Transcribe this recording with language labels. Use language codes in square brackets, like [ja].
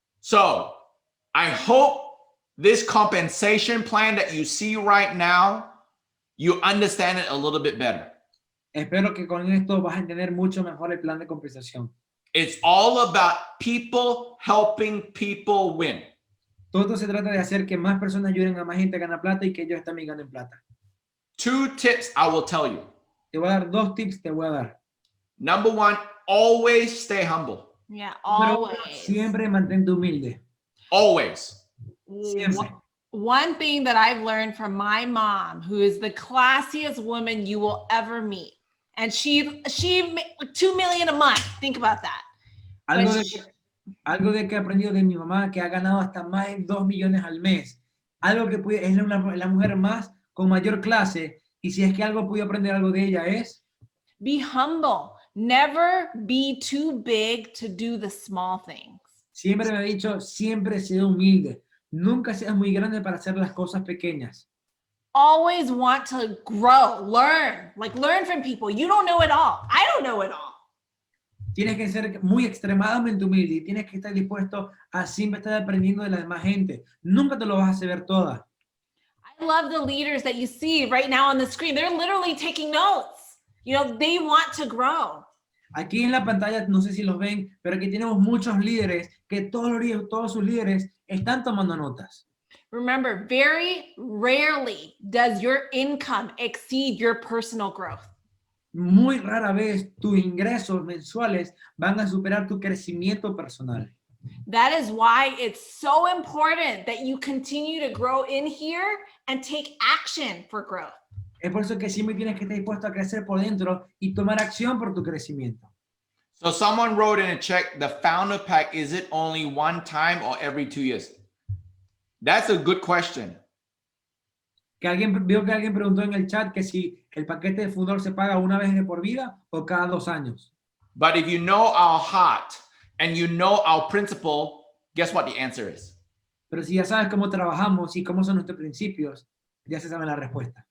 [en] So I hope this compensation plan that you see right now, you understand it a little bit better. [es] Espero que con esto vas a entender mucho mejor el plan de compensación. [en] It's all about people helping people win. [es] Todo se trata de hacer que más personas ayuden a más gente a ganar plata y que ellos también ganen plata. [en] 2 tips I will tell you. [es] Te voy a dar 2 tips, te voy a dar. [en] Number 1, always stay humble. Yeah, [es] Número uno, [en] always. [es] siempre mantente humilde. [en] Always. [es] Siempre. [en] One thing that I've learned from my mom, who is the classiest woman you will ever meet, and she made $2 million a month. Think about that. [es] Algo de que he aprendido de mi mamá, que ha ganado hasta más de 2 millones al mes. Algo que es la mujer más con mayor clase. Y si es que algo pude aprender algo de ella es [en] Be humble. Never be too big to do the small things. [es] siempre me ha dicho, siempre sea humilde. Nunca seas muy grande para hacer las cosas pequeñas. [en] Always want to grow, learn from people. You don't know it all. I don't know it all. [es] Tienes que ser muy extremadamente humilde y tienes que estar dispuesto a siempre estar aprendiendo de la demás gente. Nunca te lo vas a saber toda. [en] I love the leaders that you see right now on the screen. They're literally taking notes. You know, they want to grow. [es] Aquí en la pantalla, no sé si los ven, pero aquí tenemos muchos líderes que todos sus líderes están tomando notas. [en] Remember, very rarely does your income exceed your personal growth. [es] muy rara vez tus ingresos mensuales van a superar tu crecimiento personal. [en] That is why it's so important that you continue to grow in here and take action for growth. [es] Es por eso que siempre tienes que estar dispuesto a crecer por dentro y tomar acción por tu crecimiento. [en] So someone wrote in a check, the founder pack, is it only one time or every 2 years? That's a good question. [es] Veo que alguien preguntó en el chat que si el paquete de fundador se paga una vez de por vida o cada 2 años. [en] But if you know our heart and you know our principle, guess what the answer is? [es] Pero si ya sabes cómo trabajamos y cómo son nuestros principios, ya se sabe la respuesta.